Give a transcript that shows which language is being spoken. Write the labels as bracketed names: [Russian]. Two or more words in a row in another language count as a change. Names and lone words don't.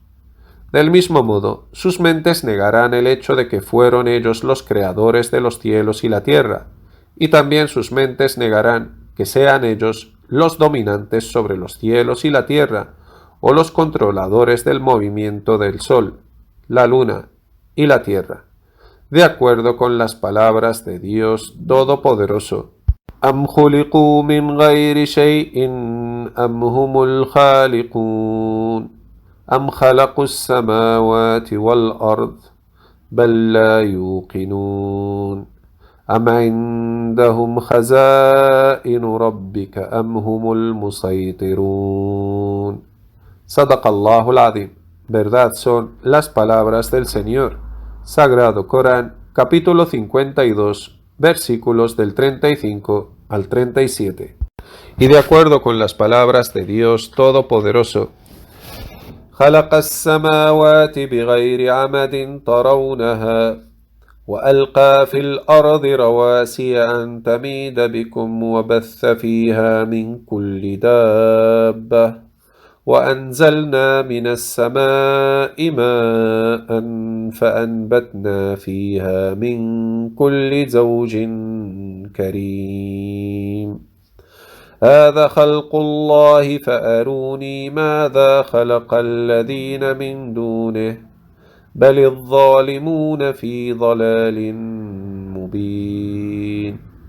[Spanish] Del mismo modo, sus mentes negarán el hecho de que fueron ellos los creadores de los cielos y la tierra, y también sus mentes negarán que sean ellos los dominantes sobre los cielos y la tierra, o los controladores del movimiento del sol, la luna y la tierra, de acuerdo con las palabras de Dios Todopoderoso. [Arabic] أم خلقوا من غير شيء أم هم الخالقون أم خلقوا السماوات والأرض بل لا يوقنون أم عندهم خزائن ربك أم هم المسيطرون. صدق الله العظيم. [Spanish] Verdad son las palabras del Señor. Sagrado Corán, capítulo 52, versículos del 35 al 37. Y de acuerdo con las palabras de Dios Todopoderoso, [Arabic] خلق السماوات بغير عمد ترونها وألقى في الأرض رواسي أن تميد بكم وبث فيها من كل دابة وأنزلنا من السماء ماء فأنبتنا فيها من كل زوج كريم هذا خلق الله فأروني ماذا خلق الذين من دونه بل الظالمون في ضلال مبين.